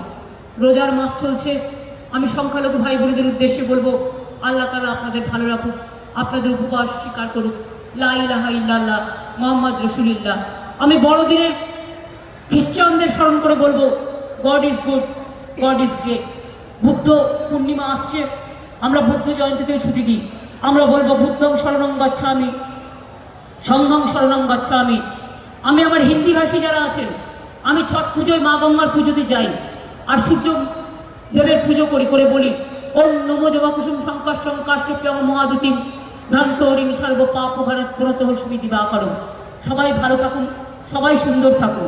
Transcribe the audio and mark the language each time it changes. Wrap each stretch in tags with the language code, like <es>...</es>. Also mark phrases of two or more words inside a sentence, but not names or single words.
<bn>রোজার মাস চলছে, আমি সংখ্যালঘু ভাই বোনদের উদ্দেশ্যে বলবো, আল্লাহ তাআলা আপনাদের ভালো রাখুক, আপনাদের উপবাস স্বীকার করুক।</bn> <ar>لا إله إلا الله محمد رسول الله.</ar> <bn>আমি বড়দিনের খ্রিস্টানদের স্মরণ করে বলবো,</bn> <en>God is good, God is great.</en> <bn>বুদ্ধ পূর্ণিমা আসছে, আমরা বুদ্ধ জয়ন্তীতেও ছুটি দিই। আমরা বলবো</bn> <pi>বুদ্ধং শরণং গচ্ছামি, সংঘং শরণং গচ্ছামি।</pi> <bn>আমি আমার হিন্দি ভাষী যারা আছেন, আমি ছট পুজোয় মা গঙ্গার পুজোতে যাই আর সূর্য দেবের পুজো করি, করে বলি</bn> <sa>ওম নমো জবাকুসুম সংকর্ষং কাষ্টপ্যং মহাদুতিম ধ্যান্তরিং সর্ব পাপ ভারত প্রত হস্মি দিবাকরম।</sa> <bn>সবাই ভালো থাকুন, সবাই সুন্দর থাকুন।</bn>